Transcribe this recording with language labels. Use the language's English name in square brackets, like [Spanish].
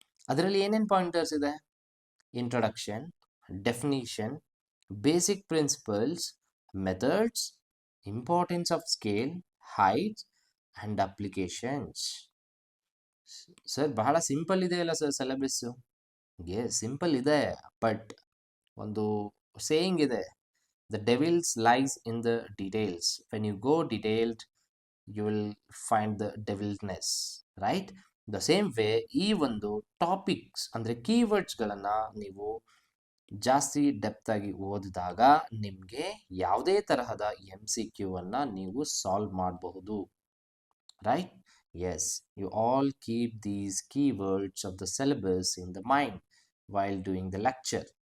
[Kannada] ಅದರಲ್ಲಿ ಏನೇನು ಪಾಯಿಂಟರ್ಸ್ ಇದೆ? [English] Introduction, definition, basic principles, methods, importance of scale, height and applications. [Kannada] Sir ಬಹಳ simple ಇದೆ ಅಲ್ಲ ಸರ್ ಸಿಲೆಬಸ್ಸು? ಸಿಂಪಲ್ ಇದೆ, ಬಟ್ ಒಂದು ಸೇಯಿಂಗ್ ಇದೆ, [English] the devil's lies in the details. When you go detailed, you will find the devilness, right? The same way [Kannada] ಈ ಒಂದು topics ಅಂದರೆ ಕೀವರ್ಡ್ಸ್ಗಳನ್ನು ನೀವು ಜಾಸ್ತಿ ಡೆಪ್ತ್ ಆಗಿ ಓದಿದಾಗ ನಿಮಗೆ ಯಾವುದೇ ತರಹದ MCQ ಅನ್ನು ನೀವು ಸಾಲ್ವ್ ಮಾಡಬಹುದು, right? [English] Yes, you all keep these keywords of the syllabus in the mind while doing the lecture.